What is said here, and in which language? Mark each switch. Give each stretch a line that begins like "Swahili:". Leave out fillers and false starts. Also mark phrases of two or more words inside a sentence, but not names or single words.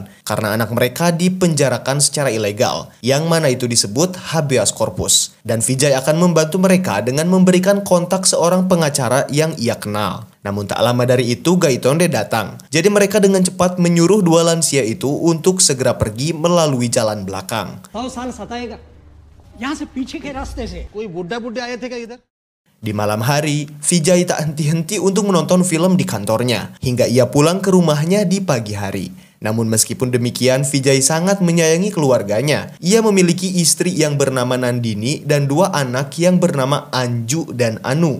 Indonesian: Karena anak mereka dipenjarakan secara ilegal, yang mana itu disebut habeas corpus. Dan Vijay akan membantu mereka dengan memberikan kontak seorang pengacara yang ia kenal. Namun tak lama dari itu Gaitonde datang. Jadi mereka dengan cepat menyuruh dua lansia itu untuk segera pergi melalui jalan belakang.
Hindi: 100 साल सताएगा यहाँ से पीछे के रास्ते से कोई बुड्ढा बुड्ढे आए थे क्या इधर
Indonesian: Di malam hari, Vijay tak henti-henti untuk menonton film di kantornya, hingga ia pulang ke rumahnya di pagi hari. Namun meskipun demikian, Vijay sangat menyayangi keluarganya. Ia memiliki istri yang bernama Nandini dan dua anak yang bernama Anju dan Anu.